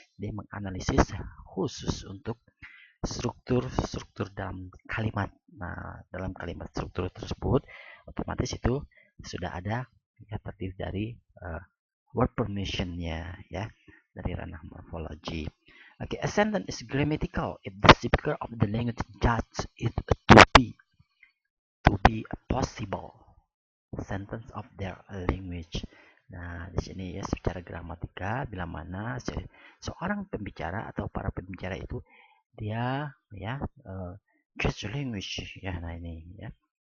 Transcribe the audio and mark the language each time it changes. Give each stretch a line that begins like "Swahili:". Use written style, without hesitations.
Indonesian: Dia menganalisis khusus untuk struktur-struktur dalam kalimat. Nah, dalam kalimat struktur tersebut otomatis itu sudah ada ya terdiri dari word formation-nya ya, dari ranah morfologi.
English: Okay, a sentence is grammatical if the speaker of the language judges it to be a possible sentence of their language.
Indonesian: Nah, di sini ya secara gramatika bila mana seorang pembicara atau para pembicara itu dia ya judge language ya. Nah, ini ya.